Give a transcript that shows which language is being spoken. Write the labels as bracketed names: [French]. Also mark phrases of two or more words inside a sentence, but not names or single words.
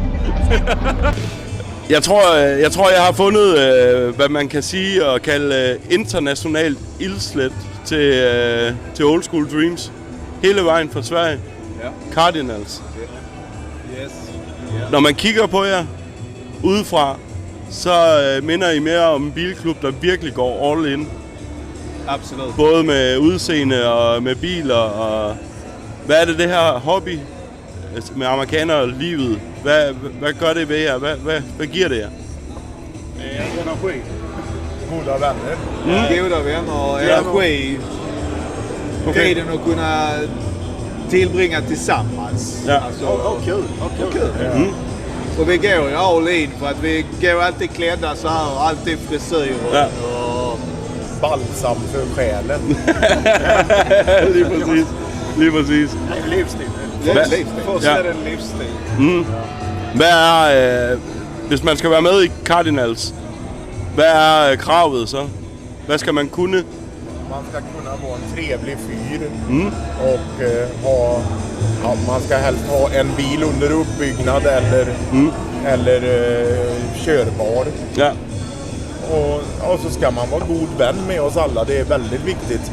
[Danish] Jeg tror, jeg har fundet, hvad man kan sige og kalde internationalt ildslet til Old School Dreams. Hele vejen fra Sverige. Cardinals. Yes. Når man kigger på jer udefra, så minder I mere om en bilklub, der virkelig går [English] all in. [Danish] Absolut. Både med udseende og med biler. Og hvad er det her hobby med amerikanerlivet? Hvad gør det ved jer? Hvad giver det jer? [Swedish] Energi. Goda vänner. Goda vänner och energi. Tiden att kunna tillbringa tillsammans. Ja. Alltså, och kul. Och vi går ju [English] all in [Swedish] för att vi går alltid klädda så här och alltid frisyr och balsam för själen. [Danish] Lige præcis. [Swedish] Livsstil. Livsstil. Först är det en livsstil. [Danish] Hvad er, hvis man skal være med i Cardinals, hvad er kravet så? Hvad skal man kunne? [Swedish] Man ska kunna vara en trevlig fyr och man ska helst ha en bil under uppbyggnad eller körbar. Ja. Och så ska man vara god vän med oss alla, det är väldigt viktigt.